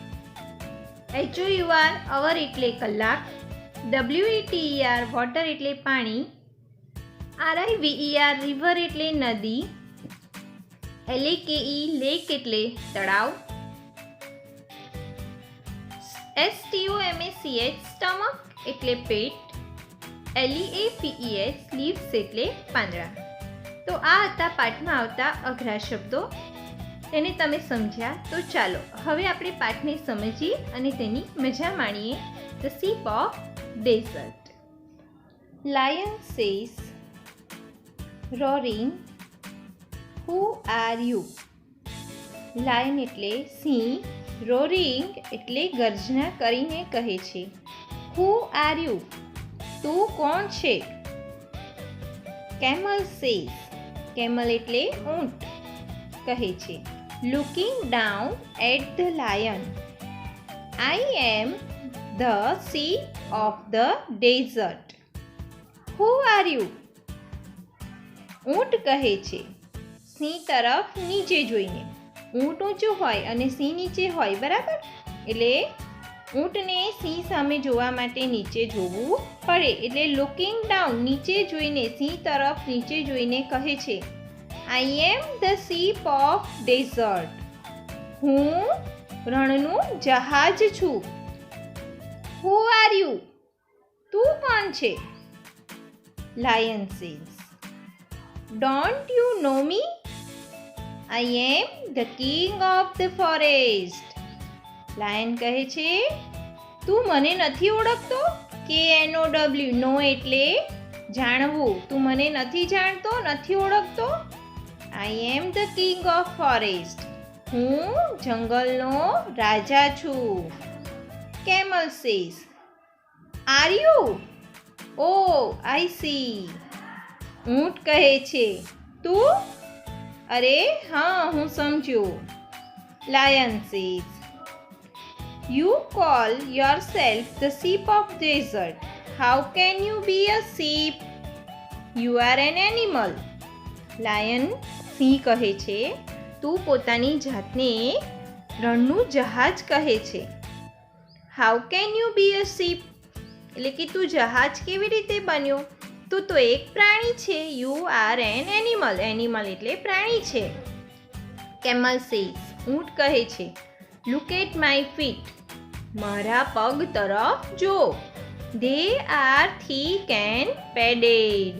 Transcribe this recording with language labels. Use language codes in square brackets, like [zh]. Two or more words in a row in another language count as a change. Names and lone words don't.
[gu] HOUR અવર એટલે કલાક, WETER વોટર એટલે પાણી, RIVER રિવર એટલે નદી, LAKE લેક એટલે તળાવ, STOMACH સ્ટમક એટલે પેટ, LEAPES લીવ્સ એટલે પાંદડા. તો આ હતા પાઠમાં આવતા અઘરા શબ્દો. તેને તમે સમજ્યા તો ચાલો હવે આપણે પાઠને સમજીએ અને તેની મજા માણીએ. [en] The Sheep of Desert. Lion says, roaring, who are you? [gu] લાયન એટલે સિંહ, રોરિંગ એટલે ગર્જના કરીને કહે છે. [en] Who are you? [gu] તું કોણ છે? [en] Camel says, [gu] કેમલ એટલે ઊંટ કહે છે. [en] Looking down at the lion, I am the sheep of the desert. Who are you? [gu] ઊંટ કહે છે સિંહ તરફ નીચે જોઈને. ઊંટ ઊંચું હોય અને સિંહ નીચે હોય, બરાબર? એટલે ઊંટને સિંહ સામે જોવા માટે નીચે જોવું પડે. એટલે [en] looking down [gu] નીચે જોઈને, સિંહ તરફ નીચે જોઈને કહે છે, [en] I am the sheep of desert. [gu] હું રણનું જહાજ છું. [en] Who are you? [gu] તું કોણ છે? [en] Lion says, don't you know me? I am the king of the forest. [gu] લાયન કહે છે, તું મને નથી ઓળખતો? KNOW નો એટલે જાણવું. તું મને નથી જાણતો, નથી ઓળખતો? [en] I am the king of forest. [gu] હું જંગલનો રાજા છું. [en] Camel says, are you? Oh, I see. [gu] ઊંટ કહે છે, તું? અરે હા, હું સમજ્યો. [en] Lion says, you call yourself the sheep of desert. How can you be a sheep? You are an animal. [gu] Lion સિંહ કહે છે, તું પોતાની જાતને રણનું જહાજ કહે છે. [en] How can you be a sheep? [gu] એટલે કે તું જહાજ કેવી રીતે બન્યો? તું તો એક પ્રાણી છે. [en] You are an animal. [gu] એનિમલ એટલે પ્રાણી છે. [en] Camel says, [gu] ઊંટ કહે છે, [en] look at my feet. [gu] મારા પગ તરફ જો. [en] They are thick and padded.